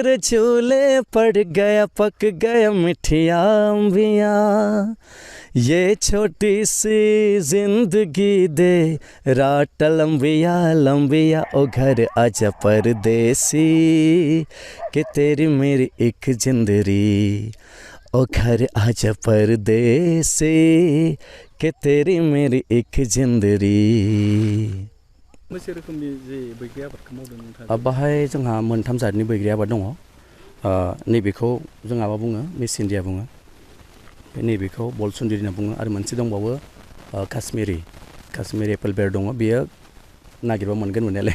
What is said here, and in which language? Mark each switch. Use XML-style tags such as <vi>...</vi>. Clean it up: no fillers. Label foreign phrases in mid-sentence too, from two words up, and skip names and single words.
<hi>झूले पड़ गया पक गया मिठिया अंबियाँ ये छोटी सी जिंदगी दे रात लंबिया लंबिया ओ घर आजा परदेसी कि तेरी मेरी एक जिंदरी ओ घर आजा परदेसी कि तेरी मेरी एक जिंदरी</hi> <brx>मोनसे रोखोमनि जे बैग्रि आबादखौ मावदों नोंथाङा बाहाय जोंहा मोनथाम जातनि बैग्रि आबाद दङ नैबेखौ जोंहा मा बुङो मिस इन्डिया बुङो नैबेखौ बलसुन्दरी होनना बुङो आरो मोनसे दंबावो काश्मिरी एपोल बेर दङ बेयो नागिरबा मोनगोन मोननायालाय</brx>